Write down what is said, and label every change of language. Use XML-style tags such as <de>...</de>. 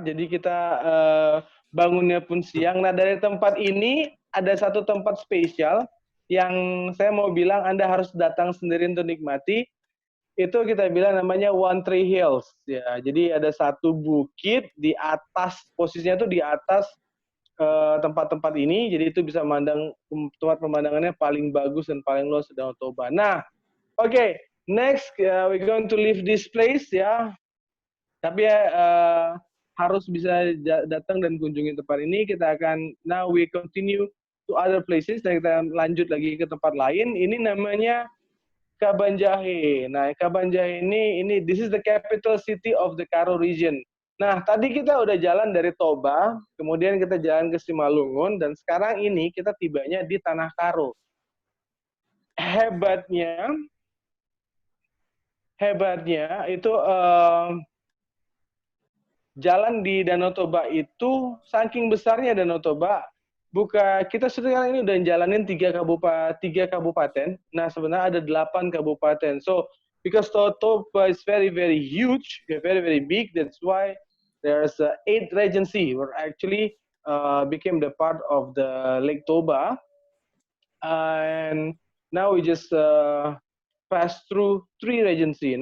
<id>Jadi kita bangunnya pun siang. Nah, dari tempat ini ada satu tempat spesial yang saya mau bilang Anda harus datang sendiri untuk nikmati. Itu kita bilang namanya One Tree Hills. Ya, jadi ada satu bukit di atas, posisinya itu di atas tempat-tempat ini. Jadi itu bisa memandang, tempat pemandangannya paling bagus dan paling luas di Danau Toba. Nah, oke.</id> <en>Next, we're going to leave this place ya.</en> <id>Tapi harus bisa datang dan kunjungi tempat ini. Kita akan,</id> <en>now we continue to other places,</en> <id>dan kita lanjut lagi ke tempat lain. Ini namanya Kabanjahe. Nah, Kabanjahe ini</id> <en>this is the capital city of the Karo region.</en> <id>Nah, tadi kita udah jalan dari Toba, kemudian kita jalan ke Simalungun, dan sekarang ini kita tibanya di Tanah Karo. Hebatnya itu jalan di Danau Toba itu saking besarnya Danau Toba, kita sekarang ini udah jalanin tiga kabupaten. Nah, sebenarnya ada 8 kabupaten.</id> <en>So because Toba is very very huge, very very big, that's why there's 8 regency were actually became the part of the Lake Toba, and now we just pass through 3 regency.</en>